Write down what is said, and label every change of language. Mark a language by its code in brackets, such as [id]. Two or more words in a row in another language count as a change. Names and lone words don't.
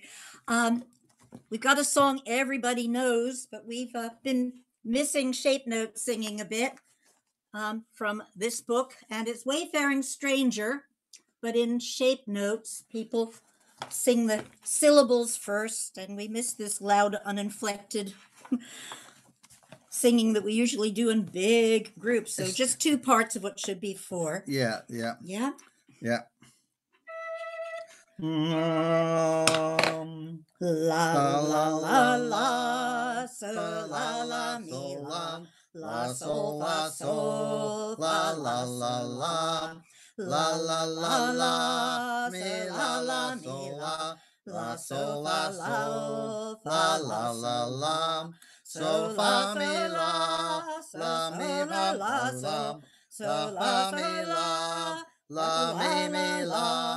[en] We've got a song everybody knows, but we've been missing Shape Note singing a bit from this book, and it's Wayfaring Stranger, but in Shape Notes, people sing the syllables first, and we miss this loud, uninflected singing that we usually do in big groups. So just two parts of what should be four. Yeah. Yeah. La la la la, so la la mi la sol fa sol, la la la la, la la la la, mi la mi la sol fa sol, fa la la la, so fa mi la mi fa la, so fa mi la mi la.